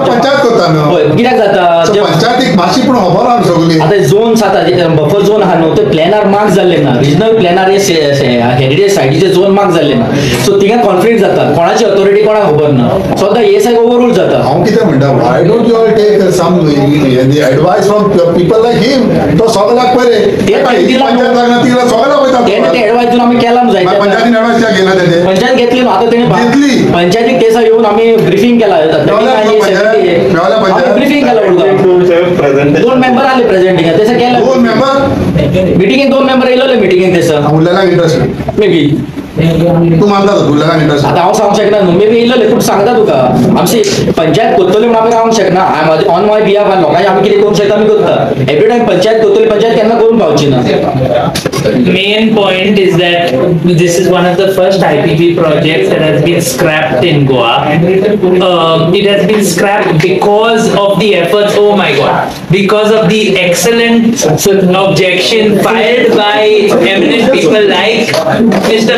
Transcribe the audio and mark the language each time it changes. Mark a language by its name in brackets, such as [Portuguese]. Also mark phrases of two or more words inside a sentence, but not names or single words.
[Konkani] पंचायत करता न्हू. होय कित्याक जाता जे पंचायतीक मातशी पूण खबर आहा सगळी आता झोन जाता [English] buffer zone [Konkani] आहा न्हू ते प्लॅनर मार्क जाल्ले ना [English] regional planner heritage [Konkani] सायटीचे झोन मार्क जाल्ले ना सो थिंगा कॉन्फ्लिक्ट जाता कोणाची ऑथॉरिटी कोणाक खबर ना सो आता हे सायड ओवररूल जाता हांव कितें म्हणटा [English] why don't you all take some advice from people like him [Konkani] तो सगळ्याक बरे ते पंचायत लागना तिला सगळ्याक वयता ते ऍडवायस दिवन आमी केला जाय पंचायतीन एडवायस त्या घेना तेजे पंचायत घेतली न्हू आता घेतली. तेणे पंचायतीक केसा येऊन आम्ही ब्रिफिंग केला ब्रिफिंग केला दोन मेंबर आले प्रेझेंट तेसं केलं दोन मेंबर मिटिंगेक दोन मेंबर येयलोले मिटिंगेक तेसं उरलेला इंटरेस्ट मे बी तू मानता उरलेला इंटरेस्ट आता हांव सांगूंक शकना न्हू मे बी येयलोले पूण सांगता तुका आमची पंचायत करतली म्हणून आमी रावंक शकना [English] on my behalf [Konkani] लोकांचे आमी कितें करूंक शकता आमी करता [English] every time [Konkani] पंचायत करतली पंचायत केन्ना करून पावची ना [English] Main point is that this is one of the first IPP projects that has been scrapped in Goa. It has been scrapped because of the efforts, oh my god, because of the excellent objection filed by eminent people like Mr.